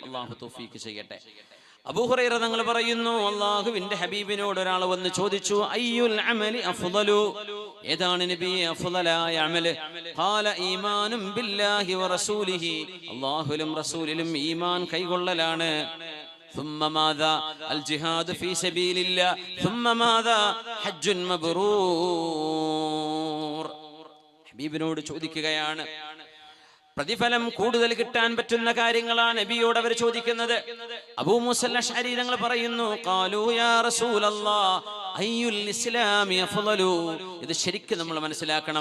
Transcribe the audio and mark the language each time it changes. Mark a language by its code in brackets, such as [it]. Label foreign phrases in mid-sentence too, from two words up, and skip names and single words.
[ml] അള്ളാഹു തൗഫീഖ് ചെയ്യട്ടെ. അബൂ ഹുറൈറ തങ്ങൾ പറയുന്നു, അല്ലാഹുവിന്റെ ഹബീബിനോട് ഒരാൾ വന്ന് ചോദിച്ചു, [ar] أي العمل أفضل, [ml] ഏതാണ് നബിയെ അഫ്ളലായ അമല്? [ar] قال إيمان بالله ورسوله, [ml] അല്ലാഹുവിലും റസൂലിലും ഈമാൻ കൈകൊള്ളലാണ്. [ar] ثم ماذا الجهاد في سبيل الله ثم ماذا حج مبرور. [ml] ഹബീബിനോട് ചോദിക്കുകയാണ്. പ്രതിഫലം കൂടുതൽ കിട്ടാൻ പറ്റുന്ന കാര്യങ്ങളാണ് നബിയോട് അവർ ചോദിക്കുന്നത്. അബൂ മൂസ അശ്അരി തങ്ങൾ പറയുന്നു, [ar] قالوا يا رسول الله أي الإسلام أفضل. [ml] ഇത് ശരിക്കും നമ്മൾ മനസ്സിലാക്കണം.